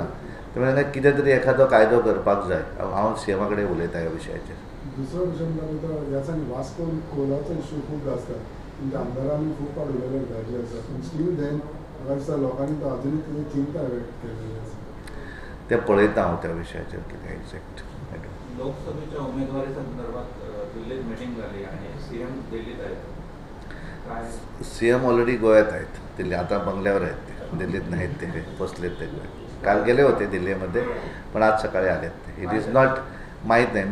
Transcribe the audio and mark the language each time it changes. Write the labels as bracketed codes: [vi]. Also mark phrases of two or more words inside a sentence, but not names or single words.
[kok] त्यामुळे कितें तरी एखादो कायदो करपाक जाय. हांव CM कडेन उलयता ह्या विशयाचेर. दुसरो विशय म्हणल्यार ह्या दिसांनी वास्को कोलाचो इश्यू खूब आसता. तुमच्या आमदारांनी खूब वाडयलेले गाडी आसा. पूण [en] still then [kok] म्हाका दिसता लोकांनी तो अजुनूय कितें चिंता केलेली आसा. ते पळयता हांव त्या विशयाचेर कितें एक्झॅक्ट. [mr] लोकसभेच्या उमेदवारी संदर्भात दिल्लीत मीटिंग झाली आणि CM दिल्लीत आहेत. काय CM ऑलरेडी गोव्यात आहेत. दिल्ली आता बंगल्यावर आहेत. ते दिल्लीत नाहीत. ते पोचलेत ते गोव्यात. काल गेले होते दिल्लीमध्ये पण आज सकाळी आलेत ते. [en] it is not [mr] माहीत नाही.